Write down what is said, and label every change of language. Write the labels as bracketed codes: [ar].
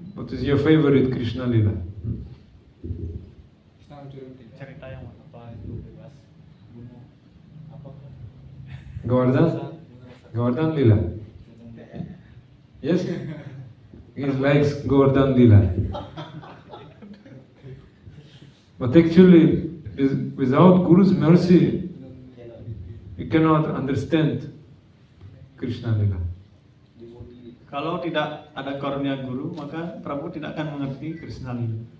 [en] What is your favorite Krishna Leela? [id] Cerita yang apa itu bebas bunuh apa? [en] Govardhan Leela. Yes? He likes Govardhan Leela. But actually, without Guru's mercy, you cannot understand Krishna Leela. [id] Kalau tidak ada karunia Guru, maka Prabhu tidak akan mengerti Krishna Lila.